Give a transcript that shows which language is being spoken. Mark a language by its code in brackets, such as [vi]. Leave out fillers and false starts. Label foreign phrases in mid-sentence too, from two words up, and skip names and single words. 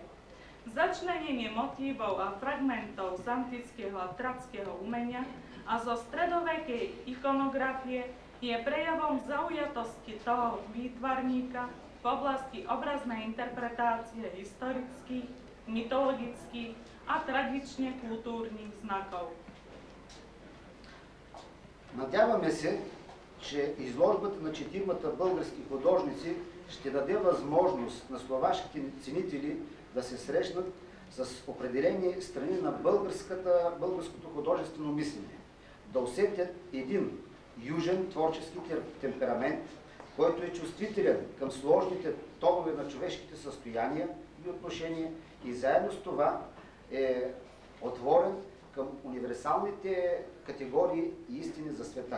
[sk] Začlenenie motívov a fragmentov z antického a trackého umenia a zo stredovekej ikonografie je prejavom zaujatosti toho výtvarníka oblasti obraznej interpretácie historických, mytologických a tradične kultúrnych znakov. [bg] Надяваме се, че изложбата на четирмата български художници ще даде възможност на словашките ценители да се срещнат с определени страни на българското художествено мислене, да усетят един южен творчески темперамент, който е чувствителен към сложните тонове на човешките състояния и отношения и заедно с това е отворен към универсалните категории и истини за света.